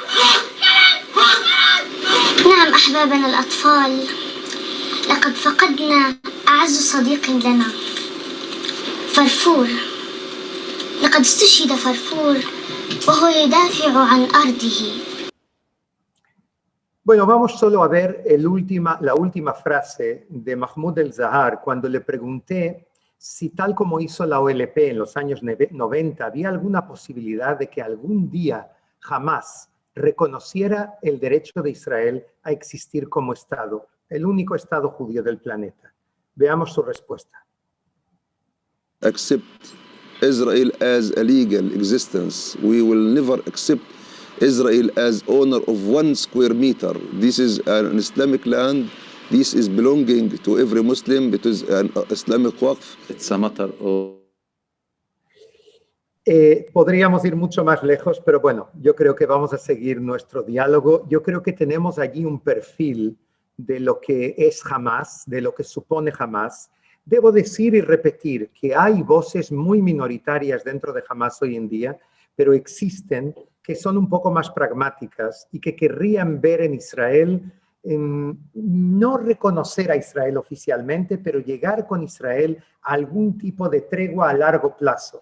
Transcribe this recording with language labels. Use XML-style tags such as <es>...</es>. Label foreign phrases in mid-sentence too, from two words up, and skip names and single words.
<ar>نعم أحبابنا الأطفال، لقد فقدنا أعز صديق لنا، فرفور. لقد استشهد فرفور وهو يدافع عن أرضه.</ar> <es>Bueno, vamos solo a ver la última frase de Mahmoud el-Zahar cuando le pregunté si tal como hizo la OLP en los años 90 había alguna posibilidad de que algún día Hamas reconociera el derecho de Israel a existir como Estado, el único Estado judío del planeta. Veamos su respuesta.</es> <en>Accept Israel as a legal existence. We will never accept Israel as owner of 1 square meter. This is an Islamic land. This is belonging to every Muslim. It is an Islamic waqf. It's a matter of</en> <es>Podríamos ir mucho más lejos, pero bueno, yo creo que vamos a seguir nuestro diálogo. Yo creo que tenemos allí un perfil de lo que es Hamas, de lo que supone Hamas. Debo decir y repetir que hay voces muy minoritarias dentro de Hamas hoy en día, pero existen que son un poco más pragmáticas y que querrían ver en Israel, no reconocer a Israel oficialmente, pero llegar con Israel a algún tipo de tregua a largo plazo.</es>